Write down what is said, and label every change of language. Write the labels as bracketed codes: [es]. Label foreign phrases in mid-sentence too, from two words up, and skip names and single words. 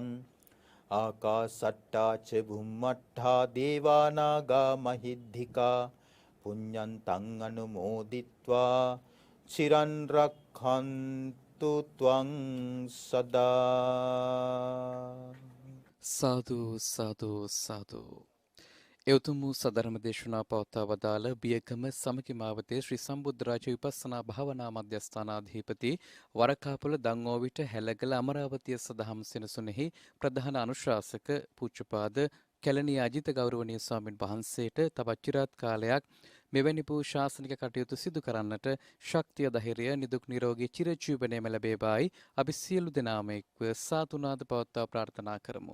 [pi] ආකාසට්ටා ච බුම්මට්ටා දේවානාගා මහිද්దికා පුඤ්ඤන්තං අනුමෝදිත්වා චිරන් රක්ඛන්තු ත්වං සදා. [si] සාදු සාදු සාදු. එවතුම් වූ සදර්ම දේශනා පවත්වා වදාළ බියගම සමගි මාවතේ ශ්‍රී සම්බුද්ධරාජ විපස්සනා භාවනා මධ්‍යස්ථානාධිපති වරකාපොළ දංගෝවිට හැලගල අමරාවතිය සදහම් සෙනසුනේහි ප්‍රධාන අනුශාසක පූජ්‍යපාද කැලණිය අජිත ගෞරවනීය ස්වාමින් වහන්සේට තවත් চিරාත් කාලයක් මෙවැනි වූ ශාසනික කටයුතු සිදු කරන්නට ශක්තිය ධෛර්යය නිදුක් නිරෝගී චිරජීවනයේම ලැබේවායි අපි සියලු දෙනාම එක්ව සාතුනාද පවත්වා ප්‍රාර්ථනා කරමු.